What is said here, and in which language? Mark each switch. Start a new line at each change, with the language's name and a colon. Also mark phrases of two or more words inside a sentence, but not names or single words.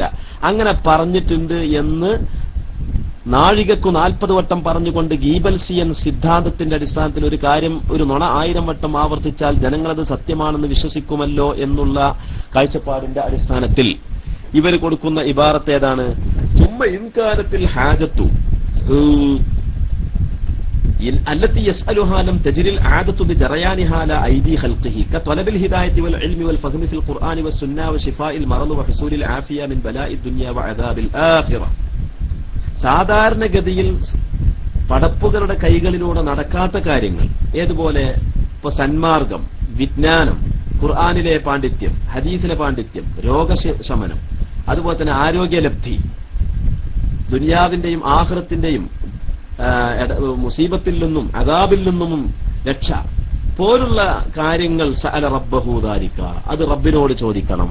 Malayalam: അങ്ങനെ പറഞ്ഞിട്ടുണ്ട് എന്ന് നാഴികക്കു 40 വട്ടം പറഞ്ഞുകൊണ്ട് ഗീബൽസിയൻ സിദ്ധാന്തത്തിന്റെ അടിസ്ഥാനത്തിൽ ഒരു കാര്യം ഒരു നുണ 1000 വട്ടം ആവർത്തിച്ചാൽ ജനങ്ങളത് സത്യമാണെന്ന് വിശ്വസിക്കുമല്ലോ എന്നുള്ള കാഴ്ചപ്പാടിന്റെ അടിസ്ഥാനത്തിൽ ഇവർ കൊടുക്കുന്ന ഇബാറത്ത് ഏതാണ്?
Arabic: ثم إن كانت الحاجة التي يسألها لم تجري العادة بجريانها على أيدي خلقه كطلب الهداية والعلم والفهم في القرآن والسنة وشفاء المرض وحصول العافية من بلاء الدنيا وعذاب الآخرة.
Malayalam: സാധാരണഗതിയിൽ പടപ്പുകളുടെ കൈകളിലൂടെ നടക്കാത്ത കാര്യങ്ങൾ, ഏതുപോലെ ഇപ്പൊ സന്മാർഗം, വിജ്ഞാനം, ഖുർആനിലെ പാണ്ഡിത്യം, ഹദീസിലെ പാണ്ഡിത്യം, രോഗശമനം, അതുപോലെ തന്നെ ആരോഗ്യലബ്ധി, ദുനിയാവിന്റെയും ആഖിറത്തിന്റെയും മുസീബത്തിൽ നിന്നും അദാബിൽ നിന്നും രക്ഷ പോലുള്ള കാര്യങ്ങൾ
Arabic: سأل ربه ذلك,
Malayalam: അത് റബ്ബിനോട് ചോദിക്കണം.